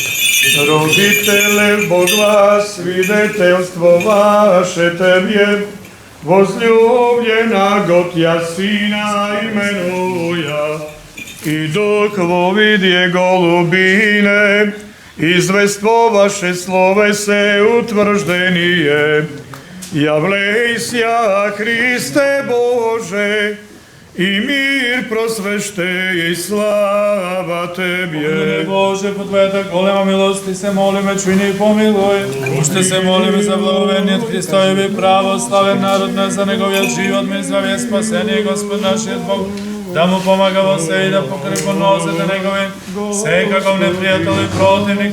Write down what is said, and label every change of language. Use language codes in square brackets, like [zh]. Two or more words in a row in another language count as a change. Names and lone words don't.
[cu] Родителе Бога, свидетелство ваше Тебе, возлюбленаго Тя Сина именуя, и Дух во виде голубине, извествуваше словесе утврждение. Явлејся, Христе Боже, и мир просвещи, и слава Тебе. [mk] Боже, по Твоята голема милост Ти се молиме, чуни и помилуј. Уште се молиме за благовениот Христојеви православен народ, за неговиот живот, ми здравје, спасение, Господ нашиот Бог, да му помага во се и да покрепи нозете негови, секаков непријател и противник.